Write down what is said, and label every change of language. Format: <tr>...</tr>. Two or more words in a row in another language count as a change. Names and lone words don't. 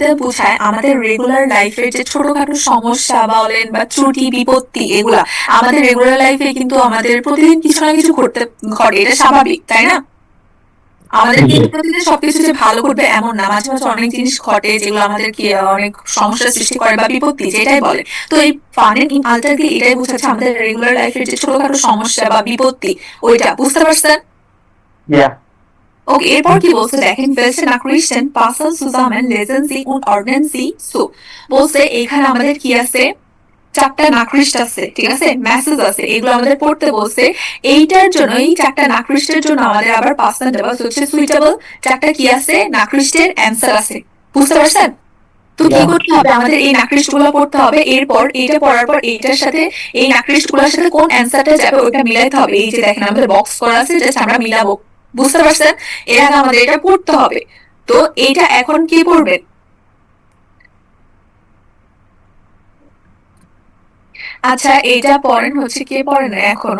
<bn>বোঝায় আমাদের রেগুলার লাইফের যে ছোটখাটো সমস্যা বলেন বা ত্রুটি বিপত্তি এগুলা আমাদের রেগুলার লাইফে কিন্তু আমাদের প্রতিদিন কিছু না কিছু ঘটে এটা স্বাভাবিক তাই না আমাদের কিন্তু প্রতিদিন সবকিছু যে ভালো করবে এমন না মাঝে মাঝে অনেক জিনিস ঘটে যেগুলো আমাদের কি অনেক সমস্যার সৃষ্টি করে বা বিপত্তি যেটাই বলে তো এই</bn> <de>Pannen im Alltag</de> <bn>দিয়ে এটাই বোঝাচ্ছে আমাদের রেগুলার লাইফের যে ছোটখাটো সমস্যা বা বিপত্তি ওইটা বুঝতে পারছেন ওকে এরপর কি বলছে দেখেন</bn> <de>welche Nachrichten passen zusammen lesen Sie und ordnen Sie so</de> <bn>বলছে এখানে আমাদের কি আছে চারটা নাকরিস্ট আছে ঠিক আছে মেসেজ আছে এগুলো আমাদের পড়তে বলছে এইটার জন্য এই চারটা নাকরিস্টের জন্য আমাদের আবার পার্সন দেওয়া হচ্ছে সুইটেবল চারটা কি আছে নাকরিস্টের অ্যানসার আছে বুঝতে পারছেন তো কি করতে হবে আমাদের এই নাকরিস্ট গুলো পড়তে হবে এরপর এইটা পড়ার পর এইটার সাথে এই নাকরিস্ট গুলোর সাথে কোন অ্যানসারটা যাবে ওইটা মিলাইতে হবে এই যে দেখেন আমাদের বক্স করা আছে জাস্ট আমরা মিলাবো বুঝতে পারছেন এর আগে আমাদের এটা পড়তে হবে তো এইটা এখন কি পড়বেন আচ্ছা এইটা পড়েন হচ্ছে কে পড়ে নাই এখনো?</bn>